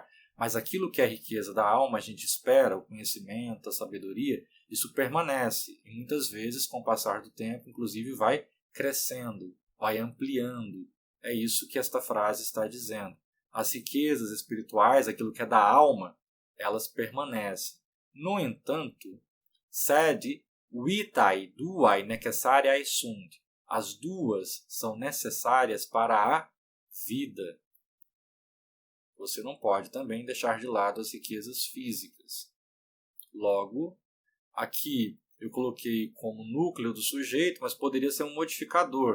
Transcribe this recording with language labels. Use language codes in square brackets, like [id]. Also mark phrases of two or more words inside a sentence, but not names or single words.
[pt] Mas aquilo que é riqueza da alma, a gente espera, o conhecimento, a sabedoria, isso permanece. E muitas vezes, com o passar do tempo, inclusive vai crescendo, vai ampliando. É isso que esta frase está dizendo. As riquezas espirituais, aquilo que é da alma, elas permanecem. No entanto, [la] sed vitae duae necessariae sunt. [pt] As duas são necessárias para a vida. Você não pode também deixar de lado as riquezas físicas. Logo, aqui eu coloquei como núcleo do sujeito, mas poderia ser um modificador.